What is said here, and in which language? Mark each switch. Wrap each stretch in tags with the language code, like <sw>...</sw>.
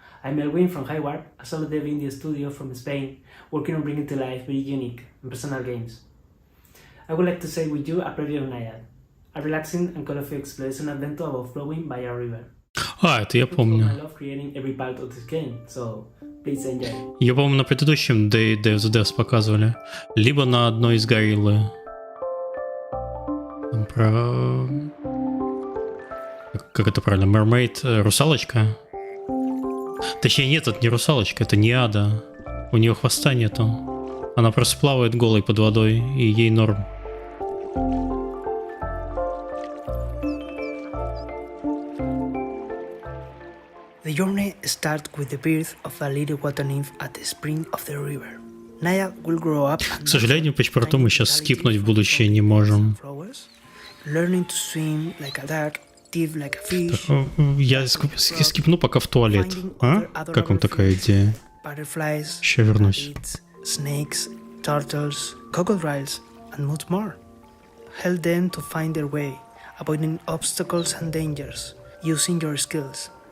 <en>I'm Elwin from Highwarp, a solo dev indie studio from Spain, working on bringing to life very unique and personal games. I would like to share with you a preview of Naiad, a relaxing and colorful exploration adventure about flowing by a river.</en> <ru>Это я помню.</ru> <en>I love creating every part of this game, so please enjoy.</en> <ru>Ее, по-моему, на предыдущем Day of the Devs показывали. Либо на одной из гориллы. Там про... Как это правильно? Mermaid? Русалочка? Точнее, нет, это не русалочка, это не ада. У нее хвоста нету. Она просто плавает голой под водой, и ей норм.</ru> <en>The journey starts with the birth of a little water nymph at the spring of the river. Naya will grow up.</en> <ru>К сожалению, по паспорту мы сейчас скипнуть в будущее не можем.</ru> <en>Learning to swim like a duck, dive like a fish.</en> <ru>Я скипну пока в туалет. А? Как вам такая идея?</ru> <en>Butterflies,</en> <ru>Еще вернусь.</ru> <en>rabbits, snakes, turtles, crocodiles, and much more. Help them to find their way, avoiding obstacles and dangers, using your skills.</en>